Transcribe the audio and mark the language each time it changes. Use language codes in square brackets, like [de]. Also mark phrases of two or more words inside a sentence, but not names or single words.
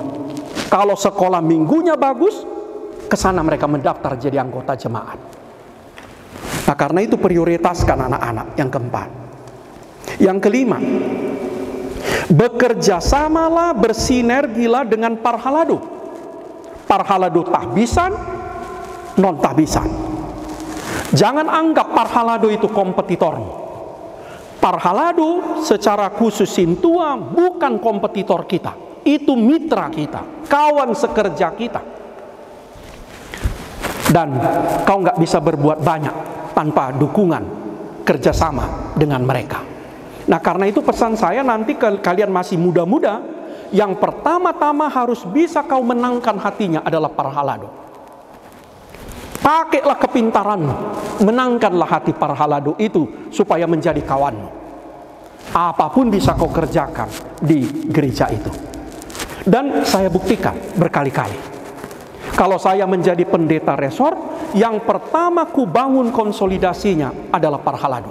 [id] Kalau sekolah minggunya bagus, ke sana mereka mendaftar jadi anggota jemaat. Nah, karena itu prioritaskan anak-anak. Yang keempat. Yang kelima, bekerja samalah, bersinergilah dengan parhalado. Parhalado tahbisan, non tahbisan. Jangan anggap parhalado itu kompetitormu. Parhalado secara khusus Sintua bukan kompetitor kita. Itu mitra kita, kawan sekerja kita. Dan kau nggak bisa berbuat banyak tanpa dukungan kerjasama dengan mereka. Nah, karena itu pesan saya nanti kalian masih muda-muda, yang pertama-tama harus bisa kau menangkan hatinya adalah parhalado. Pakailah kepintaranmu, menangkanlah hati parhalado itu supaya menjadi kawanmu. Apapun bisa kau kerjakan di gereja itu. Dan saya buktikan berkali-kali. Kalau saya menjadi pendeta resort, yang pertama ku bangun konsolidasinya adalah parhalado.